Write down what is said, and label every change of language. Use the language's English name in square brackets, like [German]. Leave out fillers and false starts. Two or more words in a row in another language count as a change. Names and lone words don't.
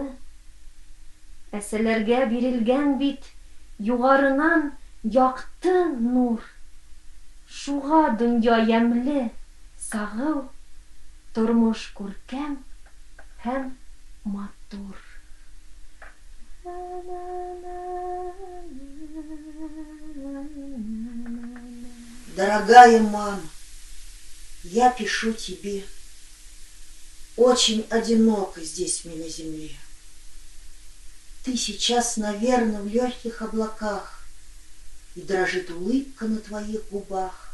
[Bashkir] Әсәләргә бирелгән бит юғарынан яҡты нур. Шуға донъя йәмле, сағыу, тормош күркәм һәм матур. [Russian] Дорогая мама, я пишу тебе. Очень одиноко здесь мне на земле. Ты сейчас, наверное, в легких облаках, и дрожит улыбка на твоих губах.